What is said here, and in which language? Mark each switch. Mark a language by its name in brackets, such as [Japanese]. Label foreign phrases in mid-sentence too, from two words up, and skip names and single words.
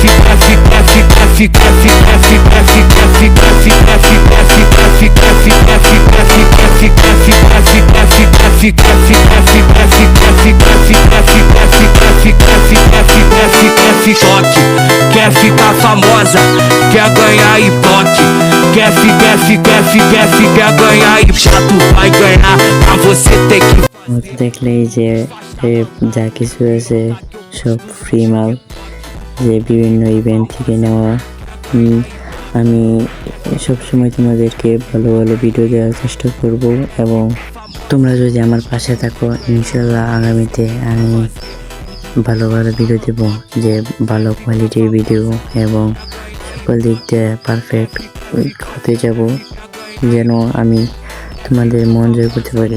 [Portuguese] Quer ficar famosa, quer ganhar Ibope. Quer ganhar Ibope. Já tu vai ganhar, pra você tem que [Bangla] দেখলেই যে যা কিছু আছে সব ফ্রি মাল, যে বিভিন্ন ইভেন্ট থেকে নেওয়া। আমি সবসময় তোমাদেরকে ভালো ভালো ভিডিও দেওয়ার চেষ্টা করব, এবং তোমরা যদি আমার পাশে থাকো ইনশাল্লাহ আগামীতে আমি ভালো ভালো ভিডিও দেব, যে ভালো কোয়ালিটির ভিডিও এবং সকল দিক দিয়ে পারফেক্ট হতে যাব, যেন আমি তোমাদের মন জয় করতে পারি।